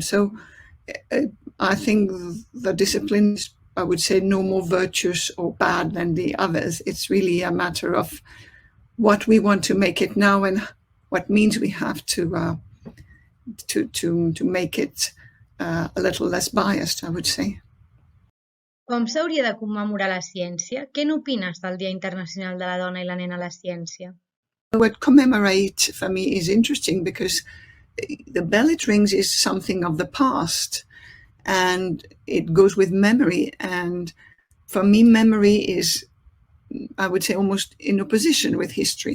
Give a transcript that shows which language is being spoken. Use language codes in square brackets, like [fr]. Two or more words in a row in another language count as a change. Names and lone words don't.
[en] So I think the discipline is, I would say, no more virtuous or bad than the others. It's really a matter of what we want to make it now and what means we have to make it a little less biased, I would say. [ca] Com s'hauria de commemorar la ciència? Què n'opines del Dia Internacional de la Dona i la Nena a la Ciència? [en] The word commemorate for me is interesting because the bell it rings is something of the past and it goes with memory. And for me, memory is, I would say, almost in opposition with history.